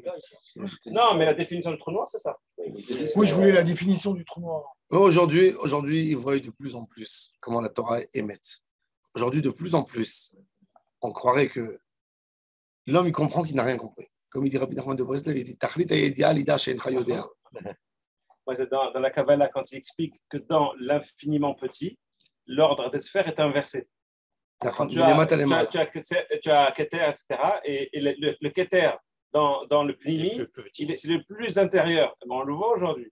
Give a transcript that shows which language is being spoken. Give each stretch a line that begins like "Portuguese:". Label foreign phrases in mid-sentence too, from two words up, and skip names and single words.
French: Non, mais la définition du trou noir, c'est ça. Oui, je voulais la définition du trou noir. Aujourd'hui, ils voient de plus en plus comment la Torah émet. Aujourd'hui, de plus en plus, on croirait que l'homme, il comprend qu'il n'a rien compris. Comme il dit Rabbi Nachman de Breslev, il dit
Hebrew: תכלית הידיעה לידע שאין יודע.
French: Dans la Kabbalah, quand il explique que dans l'infiniment petit, l'ordre des sphères est inversé. Tu as Keter, etc. Et le Keter dans le Pnimi, c'est le plus intérieur. On le voit aujourd'hui.